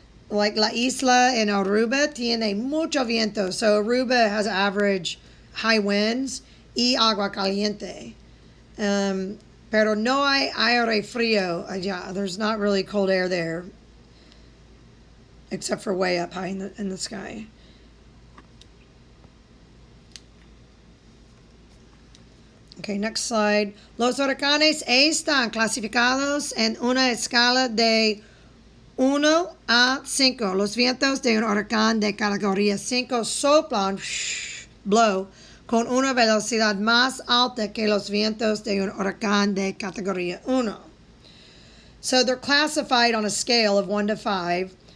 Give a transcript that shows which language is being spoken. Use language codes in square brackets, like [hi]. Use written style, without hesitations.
[es] Like La Isla en Aruba tiene mucho viento. [en] So Aruba has average high winds [es] y agua caliente. Pero no hay aire frío allá. [en] There's not really cold air there. Except for way up high in the sky. Okay, next slide. [es] Los huracanes están clasificados en una escala de 1 a 5. Los vientos de un huracán de categoría 5 soplan, [en] blow, [es] con una velocidad más alta que los vientos de un huracán de categoría 1. [en] So they're classified on a scale of 1 to 5.